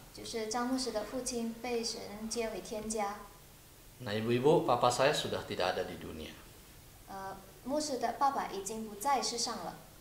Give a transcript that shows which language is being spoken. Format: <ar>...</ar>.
<zh>就是张牧师的父亲被神接回天家。</zh> <id>Nah, ibu-ibu, papa saya sudah tidak ada di dunia.</id> <zh>牧师的爸爸已经不在世上了。</zh>